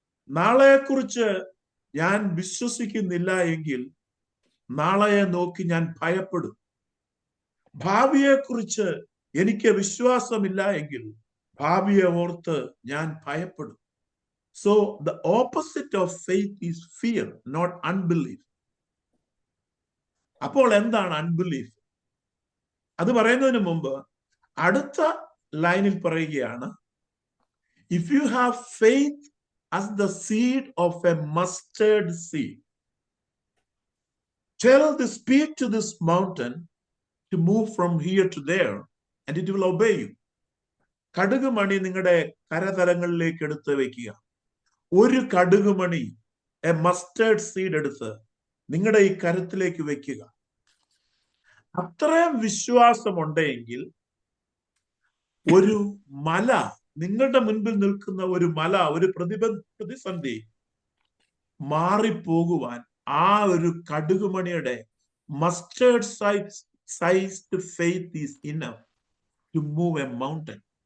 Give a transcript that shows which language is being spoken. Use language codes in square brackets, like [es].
[ml] നാളെക്കുറിച്ച് ഞാൻ വിശ്വസിക്കുന്നില്ല എങ്കിൽ നാളെയെ നോക്കി ഞാൻ ഭയപ്പെടും. ഭാവിയെക്കുറിച്ച് എനിക്ക് വിശ്വാസമില്ല എങ്കിൽ ഭാവിയെ ഓർത്ത് ഞാൻ ഭയപ്പെടും. [en] So the opposite of faith is fear, not unbelief. [ml] അപ്പോൾ എന്താണ് അൺബിലീഫ്? അത് പറയുന്നതിന് മുമ്പ് അടുത്ത ലൈനിൽ പറയുകയാണ്, [en] If you have faith as the seed of a mustard seed, tell speak to this mountain to move from here to there and it will obey you. [ml] കടുകുമണി നിങ്ങളുടെ കരതലങ്ങളിലേക്ക് എടുത്ത് വെക്കുക. ഒരു കടുകുമണി, [en] a mustard seed [ml] എടുത്ത് നിങ്ങളുടെ ഈ കരത്തിലേക്ക് വെക്കുക. അത്രയും വിശ്വാസമുണ്ടെങ്കിൽ ഒരു മല, നിങ്ങളുടെ മുൻപിൽ നിൽക്കുന്ന ഒരു മല, ഒരു പ്രതിസന്ധി മാറിപ്പോകുവാൻ ആ ഒരു കടുകുമണിയുടെ [en] Mustard sized faith is enough to move a mountain.